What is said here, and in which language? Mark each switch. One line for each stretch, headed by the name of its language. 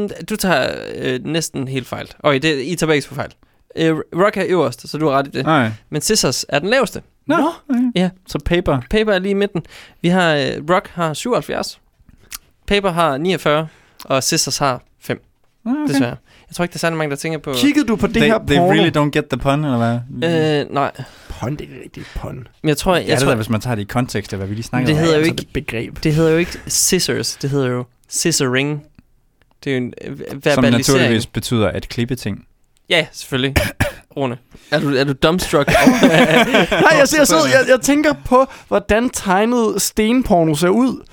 Danish: Du tager næsten helt fejl. Okay, det, I tager bagens for fejl. Rock er øverst, så du har ret i det. Nej. Men scissors er den laveste. Nå, no. Okay. Ja. Så paper. Paper er lige i midten. Vi har, Rock har 77, paper har 49, og scissors har 5. Okay. Desværre. Jeg tror ikke, der er særlig mange, der tænker på... Kiggede du på det her porno?
English: They really don't get the pun,
Danish: eller hvad? Nej. Pun, det er rigtigt pun. Men jeg tror... Jeg tror, hvis man tager det i kontekst, af hvad vi lige snakkede om. Det hedder jo ikke... Begreb. Det hedder jo ikke scissors, det hedder jo scissoring. Det er jo en verbalisering. Som naturligvis betyder at klippe ting. Ja, selvfølgelig. Rune. Er du dumbstruck? Nej, jeg tænker på, hvordan tegnet stenporno ser ud.